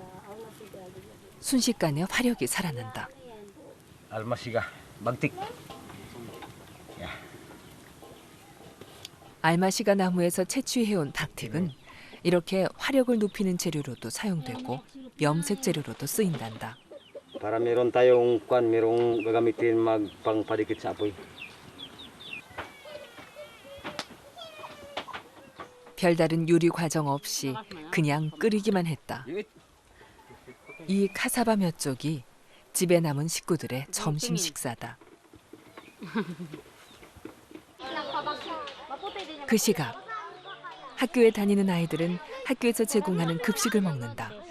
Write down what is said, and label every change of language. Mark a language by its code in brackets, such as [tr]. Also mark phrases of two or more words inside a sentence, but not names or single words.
[ko] 순식간에 화력이 살아난다. [tl] Almasiga, bagtik. [ko] 알마시가 나무에서 채취해온 박틱은 이렇게 화력을 높이는 재료로도 사용되고 염색 재료로도 쓰인단다. [tl] Para meron tayong kwan, merong gagamitin magpangpadikit sa apoy. [ko] 별다른 요리 과정 없이 그냥 끓이기만 했다. 이 카사바 몇 쪽이 집에 남은 식구들의 점심 식사다. 그 시각 학교에 다니는 아이들은 학교에서 제공하는 급식을 먹는다.